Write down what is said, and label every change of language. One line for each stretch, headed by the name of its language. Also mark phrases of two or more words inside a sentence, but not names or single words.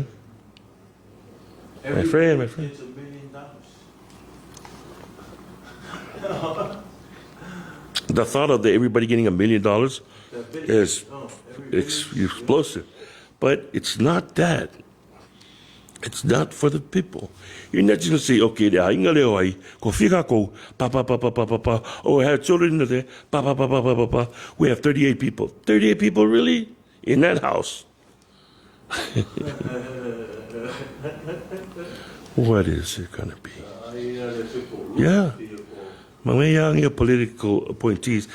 English: It's $1 million. The thought of everybody getting $1 million is explosive. But it's not that. It's not for the people. You're not just going to say, okay, inga leo ai, ko whika ko, pa, pa, pa, pa, pa, pa, pa. Oh, I have children in there, pa, pa, pa, pa, pa, pa, pa. We have 38 people. 38 people, really? In that house? What is it going to be? Yeah. Mga political appointees.